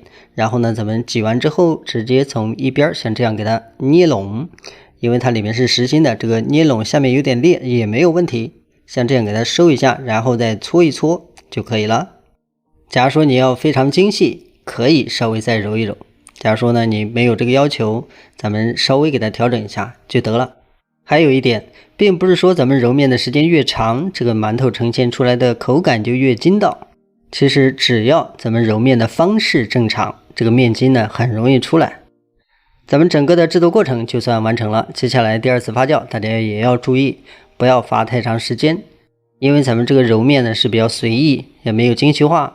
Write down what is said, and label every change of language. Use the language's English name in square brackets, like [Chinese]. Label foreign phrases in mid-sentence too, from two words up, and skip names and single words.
[Chinese] 然後呢，咱們擠完之後，直接從一邊像這樣給它捏攏，因為它裡面是實心的，這個捏攏下面有點裂也沒有問題。像這樣給它收一下，然後再搓一搓就可以了。假如說你要非常精細，可以稍微再揉一揉。假如說呢，你沒有這個要求，咱們稍微給它調整一下就得了。還有一點，並不是說咱們揉面的時間越長，這個饅頭呈現出來的口感就越筋道。其實只要咱們揉面的方式正常，這個面筋呢很容易出來。咱們整個的制作過程就算完成了。接下來第二次發酵，大家也要注意，不要發太長時間，因為咱們這個揉面呢是比較隨意，也沒有精細化。